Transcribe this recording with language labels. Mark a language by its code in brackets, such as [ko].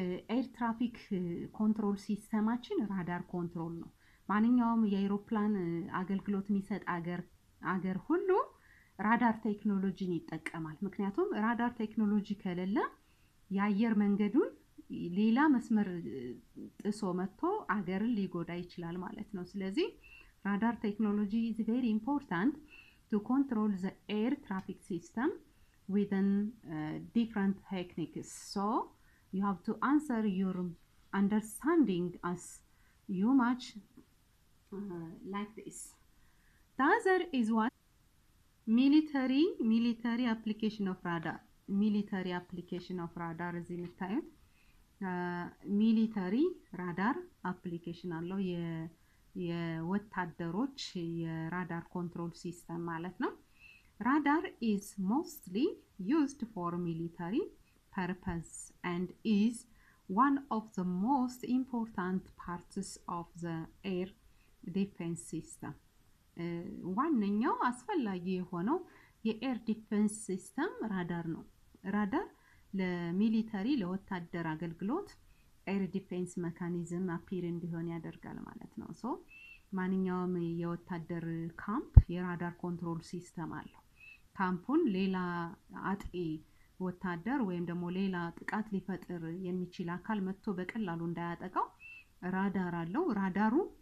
[am] ኤር ትራፊክ ኮንትሮል ሲስተማችን ራዳር ኮንትሮል ነው። ማንኛውም የአውሮፕላን አገልግሎት የሚሰጥ አገር ሁሉ ራዳር ቴክኖሎጂን ይጠቀማል። ምክንያቱም ራዳር ቴክኖሎጂ ከሌለ የአየር መንገዱን ሌላ መስመር ጥሶ መጥቶ አገርን ሊጎዳ ይችላል ማለት ነው። ስለዚህ [en] radar technology is very important to control the air traffic system within different techniques. So you have to answer your understanding as you much like this. The other is what? Military application of radar. Military application of radar is in time. Military radar application allo [am] የወታደሮች የራዳር ኮንትሮል ሲስተም ማለት ነው። [en] Radar is mostly used for military purpose and is one of the most important parts of the air defense system. [am] ዋነኛው አስፈላጊ የሆነው የኤር ዲፌንስ ሲስተም ራዳር ነው። ራዳር ለሚሊተሪ ለወታደር አገልግሎት ኤር ዲፌንስ ሜካኒዝም አፒር እንዲሆን ያደርጋል ማለት ነው። ሶ ማንኛውም የወታደር ካምፕ የራዳር ኮንትሮል ሲስተም አለው። ካምፑን ሌላ አጥቂ ወታደር ወይም ደግሞ ሌላ ጥቃት ሊፈጥር የሚችል አካል መጥቶ በቀላሉ እንዳያጠቃው ራዳር አለው። ራዳሩ